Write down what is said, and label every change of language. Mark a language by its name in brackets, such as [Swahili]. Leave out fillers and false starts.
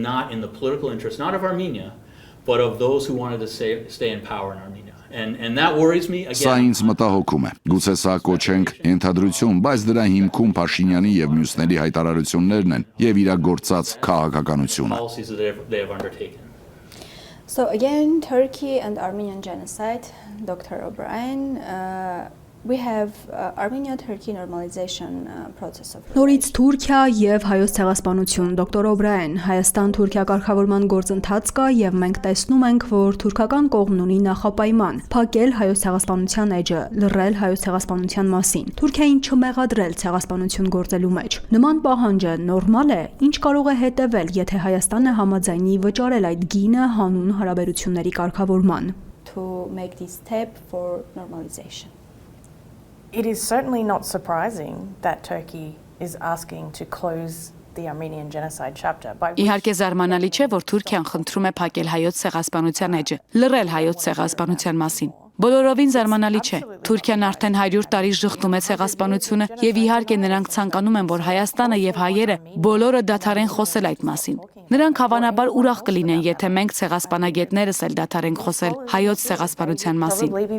[English] In the political interest, not of Armenia, but of those who wanted to stay in power in Armenia. And that worries me again. [Armenian] Սա ինձ մտահոգում է։ Գուցե սա կոչենք ենթադրություն, բայց դրա հիմքում Փաշինյանի եւ մյուսների հայտարարություններն են եւ իրագործած քաղաքականությունը։ [English] Policies that they have undertaken. So again, Turkey and Armenian genocide, Dr. O'Brien. We have Armenia-Turkey normalization process of. [Armenian] Նորից Թուրքիա եւ հայոց ցեղասպանություն, դոկտոր Օբրաեն, Հայաստան-Թուրքիա կարգավորման գործընթաց կա եւ մենք տեսնում ենք, որ թուրքական կողմն ունի նախապայման՝ փակել հայոց ցեղասպանության էջը, լռել հայոց ցեղասպանության մասին, Թուրքիային չմեղադրել ցեղասպանություն գործելու մեջ։ Նման պահանջը նորմալ է, ինչ կարող է հետևել, եթե Հայաստանը համաձայնի վճարել այդ գինը հանուն հարաբերությունների կարգավորման։ [English] To make this step for normalization. It is certainly not surprising that Turkey is asking to close the Armenian genocide chapter. [Armenian] Իհարկե զարմանալի չէ, որ Թուրքիան խնդրում է փակել հայոց ցեղասպանության էջը, լռել հայոց ցեղասպանության մասին։ Բոլորովին զարմանալի չէ։ Թուրքիան արդեն 100 տարի շղթում է ցեղասպանությունը եւ իհարկե նրանք ցանկանում են, որ Հայաստանը եւ հայերը բոլորը դադարեն խոսել այդ մասին։ Նրանք հավանաբար ուրախ կլինեն, եթե մենք ցեղասպանագետներս էլ դադարենք խոսել հայոց ցեղասպանության մասին։